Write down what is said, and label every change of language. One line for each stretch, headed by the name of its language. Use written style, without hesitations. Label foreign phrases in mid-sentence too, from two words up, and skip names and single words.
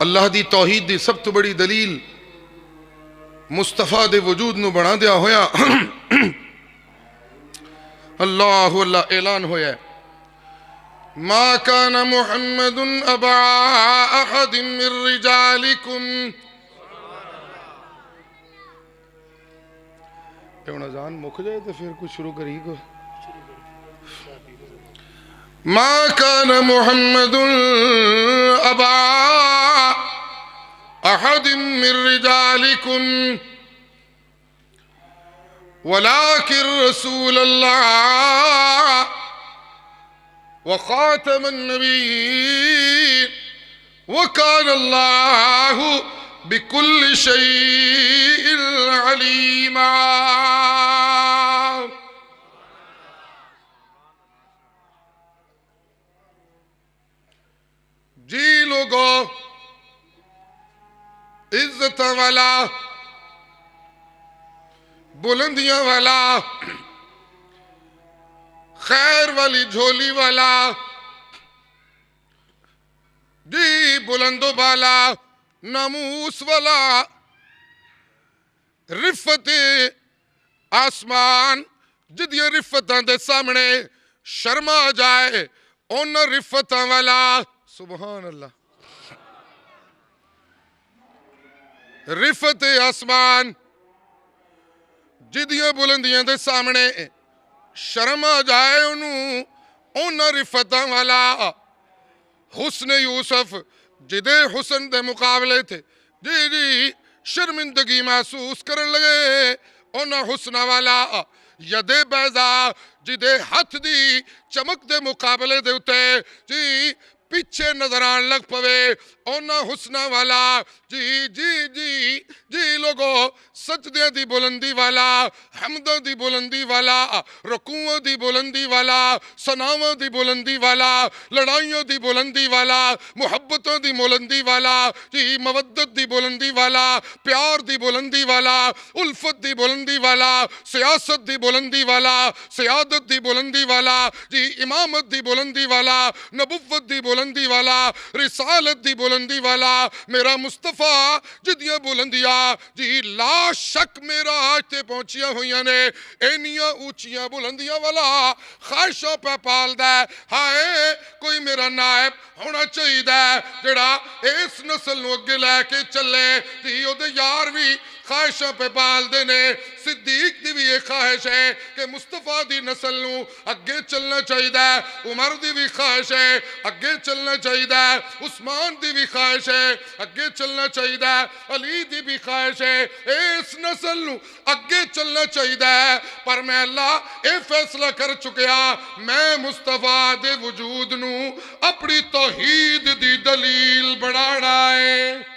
Punjabi: اللہ دی توحید دی سب تو بڑی دلیل مصطفیٰ دے وجود نو بنا دیا ہویا اللہ اللہ اعلان ہویا ہے
Arabic: ما کان محمد ابا احد من رجالکم
Punjabi: اے اذان مک جائے تو پھر کچھ شروع کری کو
Arabic: ما کان محمد ابا احد من رجالکم ولكن رسول الله وخاتم النبيين وكان الله بكل شيء عليما
Punjabi: جی لوگو عزت والا بلندیاں والا خیر والی جھولی والا جی بلند و بالا ناموس والا رفت آسمان جدیاں رفتاں دے سامنے شرما جائے ان رفتاں والا سبحان اللہ رفت آسمان جدیاں بلندیاں دے سامنے شرم آ جائے انہوں رفتاں والا حسن یوسف جدے حسن دے مقابلے تھے جی جی شرمندگی محسوس کرن لگے انہوں حسن والا ید بیضا جدے ہاتھ دی چمک دے مقابلے دے اتے جی پیچھے نظران لگ پوے اونا حسنہ والا جی جی جی جی لوگو سجدے دی بلندی والا حمدوں دی بلندی والا رکوعوں دی بلندی والا ثناؤں دی بلندی والا لڑائیوں دی بلندی والا محبتوں دی بلندی والا جی مودت دی بلندی والا پیار دی بلندی والا الفت دی بلندی والا سیاست دی بلندی والا سیادت دی بلندی والا جی امامت دی بلندی والا نبوت دی بلندی والا رسالت دی بلندی والا میرا مصطفیٰ جدیاں بلندیاں جی لا شک میرا آج تے پہنچیاں ہوئیاں نے اینیاں اونچیاں بلندیاں والا خواہشوں پہ پال دے ہائے کوئی میرا نائب ہونا چاہیے دے جڑا اس نسل نو اگے لے کے چلے جی او دے یار بھی خواہشوں پہ پال دے نے صدیق دی بھی یہ خواہش ہے کہ مصطفیٰ دی نسل نو اگے چلنا چاہیے دے عمر دی بھی خواہش ہے اگے چلنا چاہیے دے عثمان دی بھی خواہش ہے اگے چلنا چاہیے دے علی دی بھی خواہش ہے اس نسل نو اگے چلنا چاہیے دے پر میں اللہ اے فیصلہ کر چکیا میں مصطفیٰ دے وجود نو اپنی توحید دی دلیل بڑھانا ہے